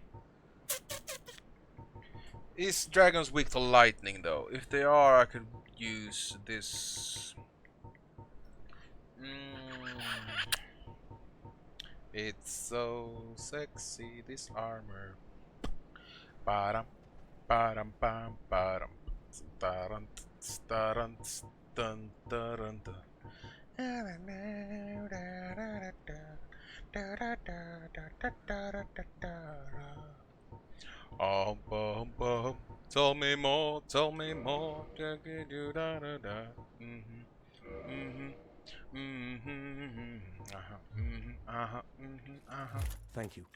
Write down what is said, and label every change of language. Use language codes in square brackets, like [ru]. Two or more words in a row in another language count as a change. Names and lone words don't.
[en] Is dragons weak to lightning though? If they are, I could use this. It's so sexy, this armor. Param, param, pam, param. Starant, starant, dun, dun, dun. Tell me more, tell me more. Thank you.